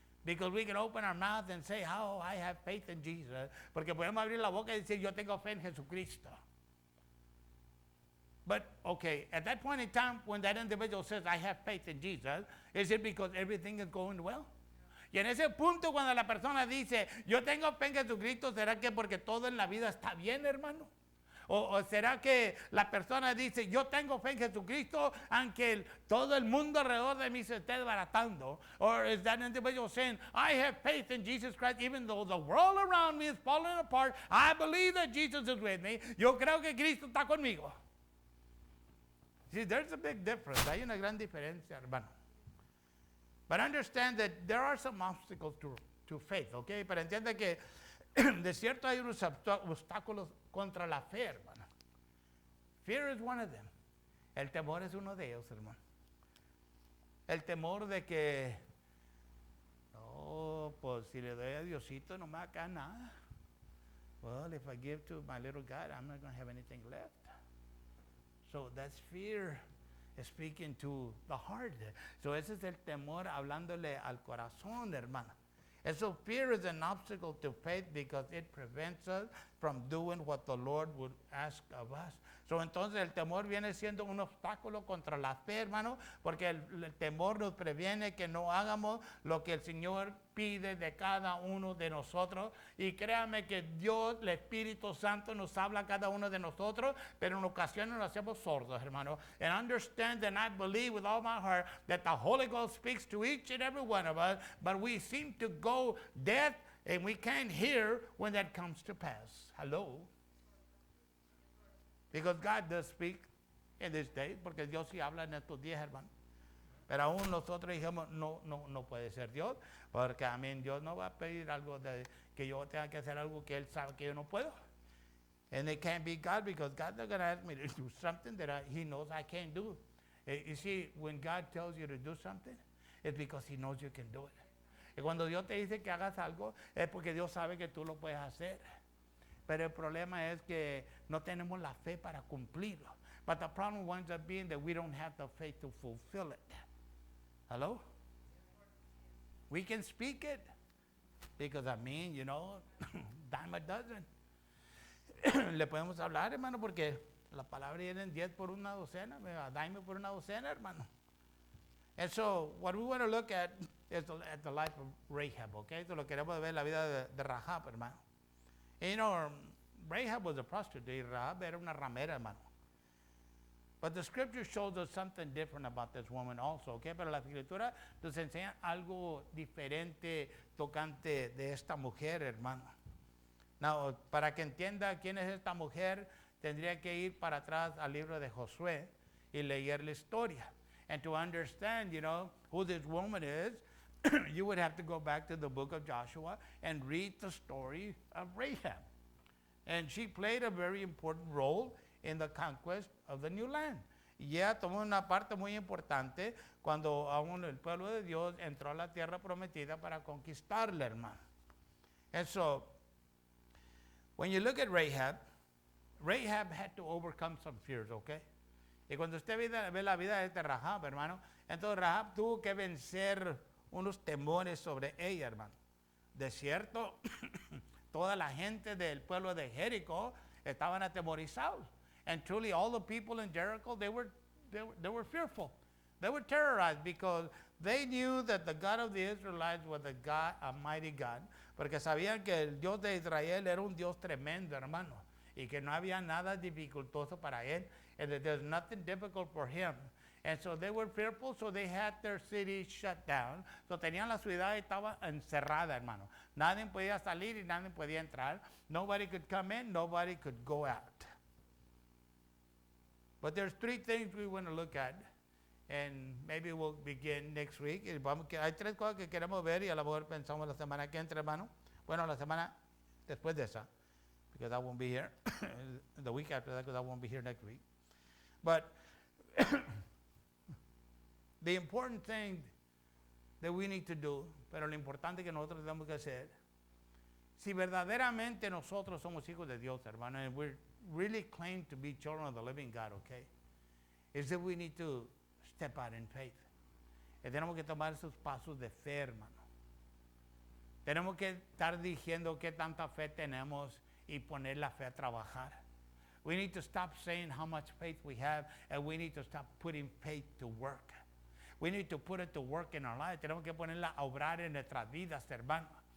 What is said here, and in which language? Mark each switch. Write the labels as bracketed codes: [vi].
[en] Because we can open our mouth and say, oh, I have faith in Jesus. [es] Porque podemos abrir la boca y decir, yo tengo fe en Jesucristo. [en] But, okay, at that point in time, when that individual says, I have faith in Jesus, is it because everything is going well? [es] Y en ese punto, cuando la persona dice, yo tengo fe en Jesucristo, ¿será que porque todo en la vida está bien, hermano? ¿O será que la persona dice, yo tengo fe en Jesucristo, aunque todo el mundo alrededor de mí se esté desbaratando? [en] Or is that individual saying, I have faith in Jesus Christ, even though the world around me is falling apart, I believe that Jesus is with me. [es] Yo creo que Cristo está conmigo. [en] See, there's a big difference. [es] Hay una gran diferencia, hermano. [en] But understand that there are some obstacles to faith, okay? [es] Pero entiende que de cierto hay unos obstáculos contra la fe, hermano. [en] Fear is one of them. [es] El temor es uno de ellos, hermano. El temor de que, no, pues si le doy a Diosito no me va a caer nada. [en] Well, if I give to my little God, I'm not going to have anything left. So that's fear speaking to the heart. [es] So ese es el temor hablándole al corazón, hermano. [en] And so fear is an obstacle to faith because it prevents us from doing what the Lord would ask of us. [es] So entonces el temor viene siendo un obstáculo contra la fe, hermano, porque el temor nos previene que no hagamos lo que el Señor pide de cada uno de nosotros. Y créame que Dios, el Espíritu Santo, nos habla a cada uno de nosotros, pero en ocasiones nos hacemos sordos, hermano. [en] And understand and I believe with all my heart that the Holy Ghost speaks to each and every one of us, but we seem to go deaf and we can't hear when that comes to pass. Hello? Because God does speak in this day, [es] porque Dios sí habla en estos días, hermano. Pero aún nosotros dijimos, no puede ser Dios, porque a mí Dios no va a pedir algo de que yo tenga que hacer algo que Él sabe que yo no puedo. [en] And it can't be God, because God's not going to ask me to do something that He knows I can't do. You see, when God tells you to do something, it's because He knows you can do it. [es] Y cuando Dios te dice que hagas algo, es porque Dios sabe que tú lo puedes hacer. Pero el problema es que no tenemos la fe para cumplirlo. [en] But the problem winds up being that we don't have the faith to fulfill it. Hello? We can speak it. Because I mean, you know, dime a dozen. [es] Le podemos hablar, hermano, porque la palabra viene en 10 por una docena, dime por una docena, hermano. [en] And so, what we want to look at is the life of Rahab, okay? [es] So lo queremos ver la vida de Rahab, hermano. [en] And you know, Rahab was a prostitute. [es] Rahab era una ramera, hermano. [en] But the scripture shows us something different about this woman also, okay? [es] Pero la escritura nos enseña algo diferente tocante de esta mujer, hermano. Now, para que entienda quién es esta mujer, tendría que ir para atrás al libro de Josué y leer la historia. [en] And to understand, you know, who this woman is, you would have to go back to the book of Joshua and read the story of Rahab. And she played a very important role in the conquest of the new land. [es] Y ella tomó una parte muy importante cuando aún el pueblo de Dios entró a la tierra prometida para conquistarla, hermano. [en] And so, when you look at Rahab, Rahab had to overcome some fears, okay? [es] Y cuando usted ve la vida de este Rahab, hermano, entonces Rahab tuvo que vencer unos temores sobre ella, hermano. De cierto, toda la gente del pueblo de Jericó estaban atemorizados. [en] And truly, all the people in Jericho, they were fearful. They were terrorized because they knew that the God of the Israelites was a mighty God. [es] Porque sabían que el Dios de Israel era un Dios tremendo, hermano. Y que no había nada dificultoso para él. [en] And that there's nothing difficult for him. And so they were fearful, so they had their city shut down. [es] So tenían la ciudad, estaba encerrada, hermano. Nadie podía salir y nadie podía entrar. [en] Nobody could come in, nobody could go out. But there's three things we want to look at. And maybe we'll begin next week. [es] Hay tres cosas que queremos ver y a lo mejor pensamos la semana que entra, hermano. Bueno, la semana después de esa. [en] Because I won't be here. The week after that, because I won't be here next week. But the important thing that we need to do, [es] pero lo importante que nosotros tenemos que hacer, si verdaderamente nosotros somos hijos de Dios, hermano, [en] and we really claim to be children of the living God, okay, is that we need to step out in faith. [es] Y tenemos que tomar esos pasos de fe, hermano. Tenemos que estar diciendo qué tanta fe tenemos y poner la fe a trabajar. [en] We need to stop saying how much faith we have, and we need to stop putting faith to work. We need to put it to work in our lives. [es] Tenemos que ponerla a obrar en nuestras vidas, hermano.